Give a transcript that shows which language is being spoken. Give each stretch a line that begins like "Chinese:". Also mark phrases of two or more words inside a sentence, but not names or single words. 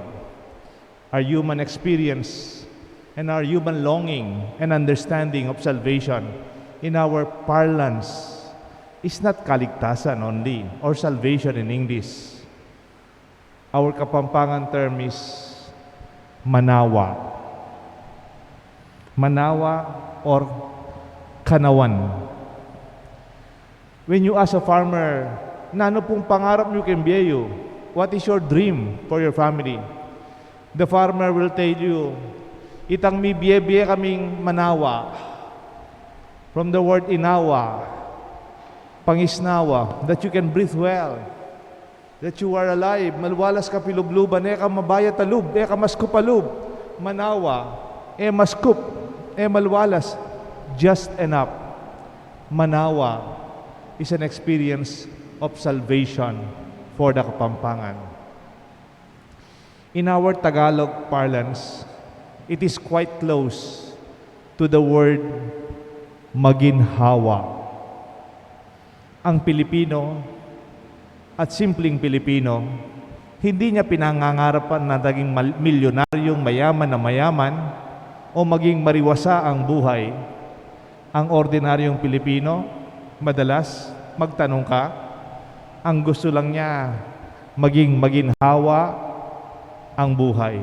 English: Our human experience and our human longing and understanding of salvation in our parlance is not kaligtasan only or salvation in English. Our Kapampangan term is manawa. Manawa or kanawan. When you ask a farmer,
Filipino: na ano pong pangarap niyo kembiyeyo?
English: What is your dream for your family? The farmer will tell you,
Pampanga: itang mi biye kaming manawa.
English: From the word inawa, pangisnawa, that you can breathe well, that you are alive,
Pampanga: malwalas ka pilubluban, ka mabaya talub, ka maskupalub, manawa, maskup, malwalas,
English: just enough. Manawa is an experience of salvation for the Kapampangan. In our Tagalog parlance, it is quite close to the word maginhawa.
Filipino: Ang Pilipino at simpleng Pilipino, hindi niya pinangangarapan na naging milyonaryong mayaman na mayaman o maging mariwasa ang buhay. Ang ordinaryong Pilipino, madalas magtanong ka, Ang gusto lang niya, maging maginhawa ang buhay.